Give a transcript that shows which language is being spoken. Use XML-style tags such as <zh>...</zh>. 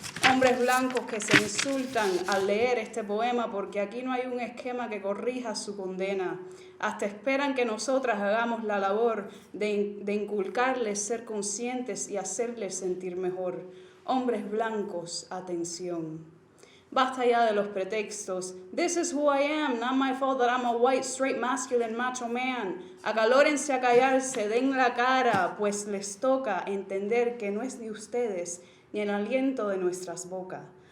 <es>Hombres blancos que se insultan al leer este poema porque aquí no hay un esquema que corrija su condena. Hasta esperan que nosotras hagamos la labor de inculcarles ser conscientes y hacerles sentir mejor. Hombres blancos, atención. Basta ya de los pretextos.</es> <en>This is who I am, not my fault that I'm a white, straight, masculine, macho man.</en> <es>Acalórense a callarse, den la cara, pues les toca entender que no es de ustedes ni el aliento de nuestras bocas.</es>